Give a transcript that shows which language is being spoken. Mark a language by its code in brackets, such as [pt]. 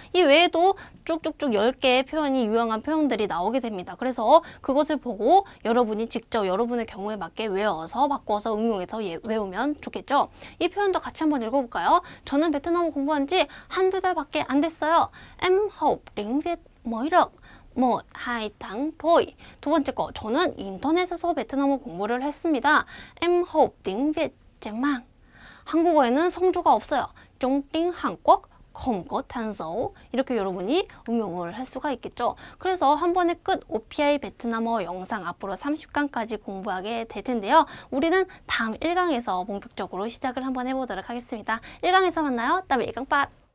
[ko] 이 외에도 쭉쭉쭉 10개의 표현이 유용한 표현들이 나오게 됩니다. 그래서 그것을 보고 여러분이 직접 여러분의 경우에 맞게 외워서 바꿔서 응용해서 외우면 좋겠죠. 이 표현도 같이 한번 읽어볼까요? 저는 베트남어 공부한 지 한두 달밖에 안 됐어요. [vi] Em học tiếng Việt mới được 1-2tháng thôi. [ko] 두 번째 거, 저는 인터넷에서 베트남어 공부를 했습니다. [vi] Em học tiếng Việt trên mạng. [ko] 한국어에는 성조가 없어요. [vi] Trong tiếng Hàn Quốc không có 단서. [ko] 이렇게 여러분이 응용을 할 수가 있겠죠. 그래서 한 번에 끝 OPI 베트남어 영상 앞으로 30강까지 공부하게 될 텐데요. 우리는 다음 1강에서 본격적으로 시작을 한번 해보도록 하겠습니다. 1강에서 만나요. 다음에 1강 빠.